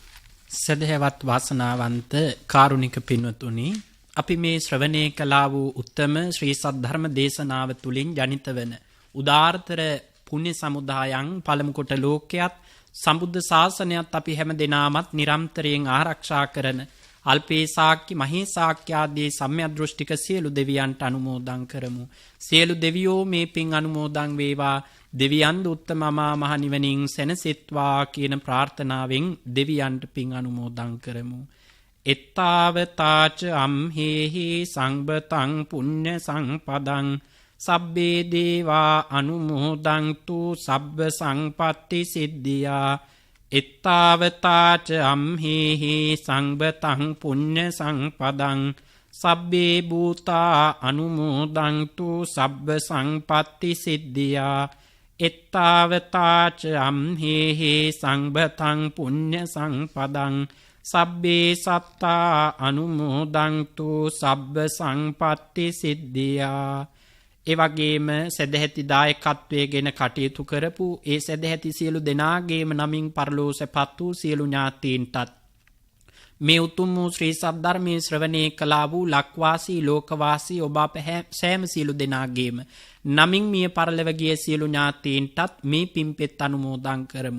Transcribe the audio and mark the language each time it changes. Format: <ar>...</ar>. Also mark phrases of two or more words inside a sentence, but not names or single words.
<si>සදහැවත් වාසනාවන්ත කාරුණික පින්වතුනි, අපි මේ ශ්‍රවණය කළා වූ උත්තම ශ්‍රී සද්ධර්ම දේශනාව තුළින් ජනිත වන උදාාරතර පුණ්‍ය සමුදායන් පළමු කොට ලෝකයත් සම්බුද්ධ ශාසනයත් අපි හැම දෙනාමත් නිරන්තරයෙන් ආරක්ෂා කරන අල්පේ සාක්‍ය මහේ සාක්‍ය ආදී සම්‍යදෘෂ්ටික සියලු දෙවියන්ට අනුමෝදන් කරමු. සියලු දෙවියෝ මේ පින් අනුමෝදන් වේවා. දෙවියන් උත්තම මහා මහ නිවනින් සැනසෙත්වා කියන ප්‍රාර්ථනාවෙන් දෙවියන්ට පින් අනුමෝදන් කරමු.</si> <pi>එත්තාවතාච අම්හෙහි සංබතං පුඤ්ඤ සංපදං සබ්බේ දේවා අනුමෝදන්තු සබ්බ සංපත්ති සිද්ධියා. එත්තාවතාච අම්හෙහි සංබතං පුඤ්ඤ සංපදං සබ්බේ භූතා අනුමෝදන්තු සබ්බ සංපත්ති සිද්ධියා. එත්තාවතාච අම්හෙහි සංබතං පුඤ්ඤ සංපදං සබ්බේ සත්තා අනුමෝදන්තු සබ්බ සංපත්ති සිද්ධියා.</pi> <si>ඒ වගේම සදැහැති දායකත්වයේ ගෙන කටයුතු කරපු ඒ සදැහැති සියලු දෙනාගේම නමින් පරලෝ සැපත් වූ සියලු ඥාතීන්ටත් මේ උතුම් වූ ශ්‍රී සද්ධර්මයේ ශ්‍රවණය කළා වූ ලක්වාසී ලෝකවාසී ඔබ අප සෑම සියලු දෙනාගේම නමින් මිය පරලොව ගිය සියලු ඥාතීන්ටත් මේ පින්පෙත් අනුමෝදන් කරමු.</si>